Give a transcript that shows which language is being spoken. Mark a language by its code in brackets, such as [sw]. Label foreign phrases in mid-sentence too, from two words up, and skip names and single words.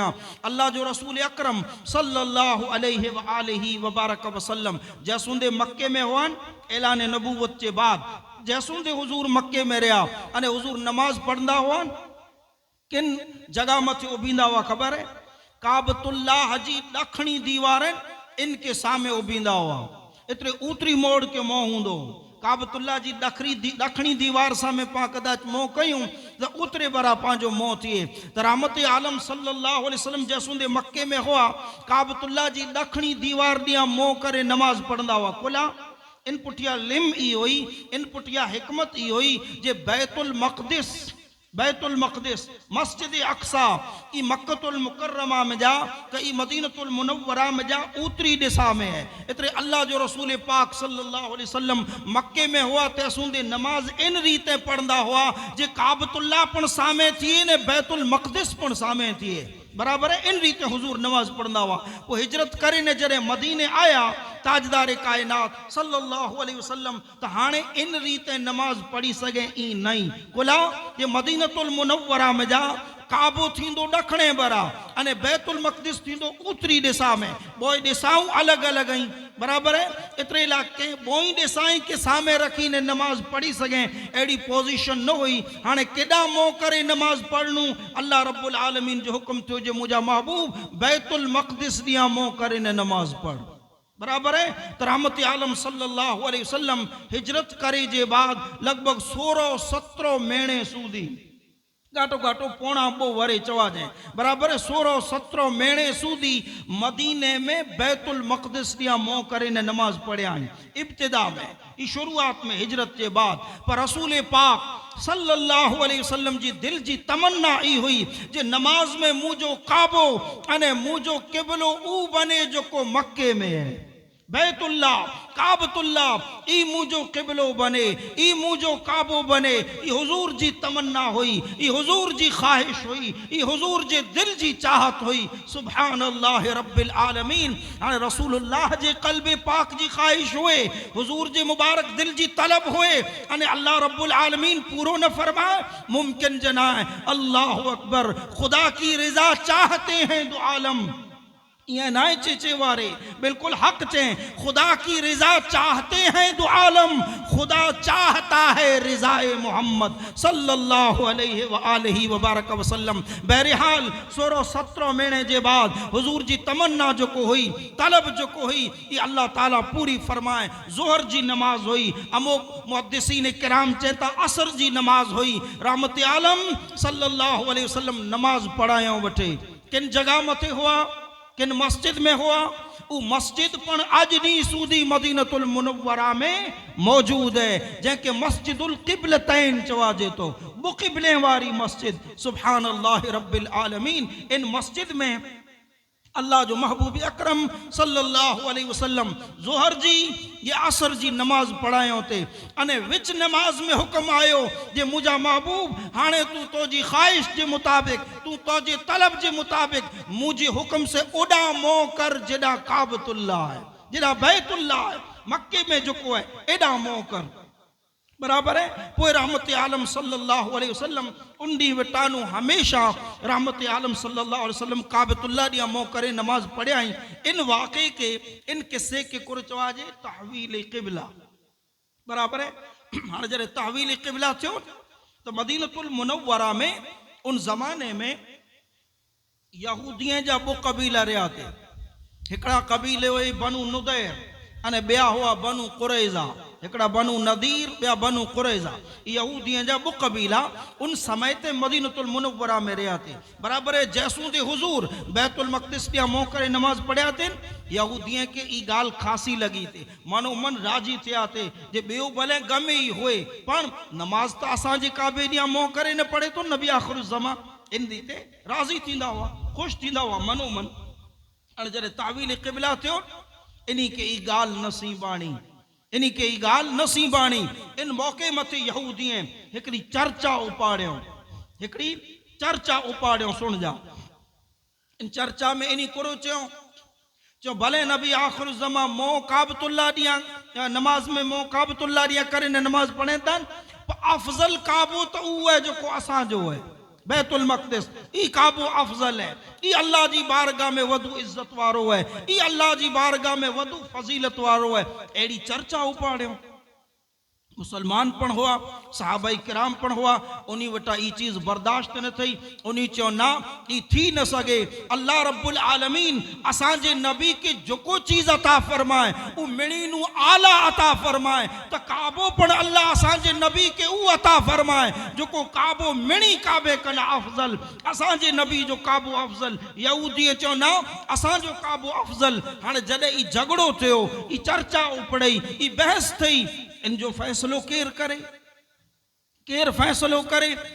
[kfr] अल्लाह जो रसूल अकरम [ar] صلى الله عليه وآله وبارك وسلم [kfr] जैसूंदे मक्के में हुआन ऐलान नबूवत के बाद जैसूंदे हुजूर मक्के में रहा अने हुजूर नमाज पढ़ंदा हुआन किन जगह मथे उबींदा हुआ खबर है। काबतुल्लाह जी ॾखणी दीवार इनके सामने उबींदा हुआ। इतरे ऊतरी मोड़ के मोह हूंदो। काबतुल्लाह जी ॾखणी दीवार सामे पा कदाच मोह कयूं त उतरे बरा पांजो मोह थिए। त रहमत आलम [ar] صلى الله عليه وسلم [kfr] जैसूंदे मक्के में हुआ काबतुल्लाह जी ॾखणी दीवार ॾियां मोह करे नमाज पढ़ंदा हुआ। कुला इन पुठिया लिम ई हुई, इन पुठिया हिकमत ई हुई जे बैतुल मक़दिस बैतुल मक़दिस, मस्जिद अक्सा, ई मक्कतुल मुकर्रमा में जा कि ई मदीनतुल मुनव्वरा में जा ऊतरी दिशा में है। इतरे अल्लाह जो रसूल पाक [ar] صلى الله عليه وسلم [kfr] मक्के में हुआ ते असूंदे नमाज इन रीते पढ़ंदा हुआ जे काबतुल्लाह पण सामे थिए ने बैतुल मक़दिस पण सामे थिए, बराबर है। इन रीते हुजूर नमाज पढ़ंदा हुआ। वो हिजरत करे ने जरे मदीने आया ताजदार कायनात [ar] صلى الله عليه وسلم [kfr] तो हाणे इन रीते नमाज पढ़ी सके ई नहीं कुला ये मदीनतुल मुनव्वरा में जा काबो थींदो ॾखणे बरा अने बैतुल मक़दिस थींदो उत्तरी दिशा में, बोई दिशाऊं अलग अलग आई, बराबर है। इतरे इलाके बोई दिशाई के सामे रखी ने नमाज पढ़ी सके अड़ी पोजीशन न हुई। हाणे केॾा मोह करे नमाज पढ़नू, [ar] الله رب العالمين [kfr] जो हुक्म थियो जे मुंहिंजा महबूब बैतुल मक़दिस ॾियां मोह करे ने नमाज पढ़, बराबर है। तो रहमत आलम [ar] صلى الله عليه وسلم [kfr] हिजरत करे जे बाद लगभग 16-17 महीने सूदी घाटो घाटो पौणा 2 वरे चवा जाए, बराबर है। 16-17 महीने सूदी मदीने में बैतुल मक़दिस ॾियां मोह करे ने नमाज पढ़िया इब्तिदा में, ई शुरुआत में हिजरत के बाद। पर रसूल पाक [ar] صلى الله عليه وسلم [kfr] जी दिल जी तमन्ना ई हुई जे नमाज में मुझो काबो अने मुझो किबलो ऊ बने जो को मक्के में है, बैतुल्ला काबतुल्ला ई मुझो किबलो बने, ई मुझो काबो बने। ई हुजूर जी तमन्ना हुई, ई हुजूर जी ख्वाहिश हुई, ई हुजूर जे दिल जी चाहत हुई। [ar] سبحان الله رب العالمين. [kfr] हाणे रसूलुल्लाह जे क़ल्ब पाक जी ख्वाहिश हुए, हुजूर जे मुबारक दिल जी तलब हुए अने [ar] الله رب العالمين [kfr] पूरो न फरमाए मुमकिन जनाए। [ar] الله أكبر. [ur] خدا کی رضا چاہتے ہیں دو عالم, [kfr] ये ना चेचे वारे बिल्कुल हक चे, [ur] خدا کی رضا چاہتے ہیں دو عالم, خدا چاہتا ہے رضائے محمد [ar] صلى الله عليه وآله وبارك وسلم. [kfr] बहरहाल 16-17 महीने के बाद हुजूर जी तमन्ना जो को हुई, तलब जो को हुई, ये अल्लाह ताला पूरी फरमाए। जोहर जी नमाज हुई, अमुक मुहद्दिसीन किराम चेता असर जी नमाज हुई। रहमत आलम [ar] صلى الله عليه وسلم [kfr] नमाज पढ़ायों वठे किन जगह मथे हुआ, किन मस्जिद में हुआ। वो मस्जिद पण अज नी सूदी मदीनतुल मुनव्वरा में मौजूद है, जैके मस्जिदुल क़िबलतैन चवाजे तो बुक़िबले वारी मस्जिद। [ar] سبحان الله رب العالمين. [kfr] इन मस्जिद में अल्लाह जो महबूब अकरम [ar] صلى الله عليه وسلم [kfr] जोहर जी ये असर जी नमाज पढ़ायो थे अने विच नमाज में हुक्म आयो जे मुझा महबूब हाणे तू तो जी ख्वाहिश के मुताबिक, तू तो जे तलब के मुताबिक मुझे हुक्म से ओडा मोह कर जेडा काबतुल्लाह है, जेडा बैतुल्लाह है, मक्के में जो को है एडा मोह कर, बराबर है। पोइ रहमत आलम [ar] صلى الله عليه وسلم [kfr] उंडी वटानू हमेशा रहमत आलम [ar] صلى الله عليه وسلم [kfr] काबतुल्लाह ॾियां मोह करे नमाज पढ़िया। इन वाक़े के, इन किस्से के कुर चवाजे तहवील क़िबला, बराबर है। हाणे जॾहिं तहवील क़िबला थियो तो मदीनतुल मुनव्वरा में उन ज़माने में यहूदियन जा 2 कबीला रहा थे। हिकड़ा कबीले हुए बनु नुदैर अने ॿिया हुआ बनु कुरैज़ा, हिकड़ा बनु नदीर ॿिया बनु कुरैज़ा। यहूदियन जा 2 कबीला उन समय ते मदीनतुल मुनव्वरा में रहा थे, बराबर है। जैसूं दे हुजूर बैतुल मक़दिस ॾियां मोह करे नमाज पढ़िया थे, यहूदियन के ई गाल खासी लगी थे, मनो मन राजी थिया थे जे ॿियो भले गम ही हुए पण नमाज तो असांजे काबे ॾियां मोह करे न पढ़े तो नबी आख़िर ज़मा। इन रीते राज़ी थींदा हुआ, ख़ुशि थींदा हुआ मनो मन। हाणे जॾहिं तावील क़िबला थियो इन्हीं के ई गाल नसी बाणी, इन्हीं के ई गाल नसी बाणी। इन मौके मथे यहूदियन हिकड़ी चर्चा उपाड़ियों, हिकड़ी चर्चा उपाड़ियों। सुन जा, इन चर्चा में इन्हीं कुरो चो भले नबी आखिर ज़मा मोह काबतुल्लाह ॾियां नमाज में मोह काबतुल्लाह ॾियां करे नमाज पढ़े था, अफजल काबो तो वो है जो को असांजो है बैतुल मक़दिस। ई काबो अफजल है, ई अल्लाह जी बारगाह में वधु इज्जत वारो है, ई अल्लाह जी बारगाह में वधु फजीलत वारो है। एड़ी चर्चा उपाड़ियों। मुसलमान पण हुआ, सहाबाई किराम पण हुआ, उन्हीं वटा ई चीज बर्दाश्त न थी। उन्हीं चो ना ई थी न सके। [ar] الله رب العالمين [kfr] असांजे नबी के जो चीज अता फरमाए उ मिणीनू आला अता फरमाए, तो काबो पण अल्लाह असांजे नबी के उ अता फरमाए जो को काबो मिणी काबे कन अफजल। असांजे नबी जो काबो अफजल, यहूदी चो ना असांजो काबो अफजल। हाणे जॾहिं ई झगड़ो थियो, ई चर्चा उपड़ई, ई बहस थी, इन जो फैसलो केर करे, केर फैसलो करे।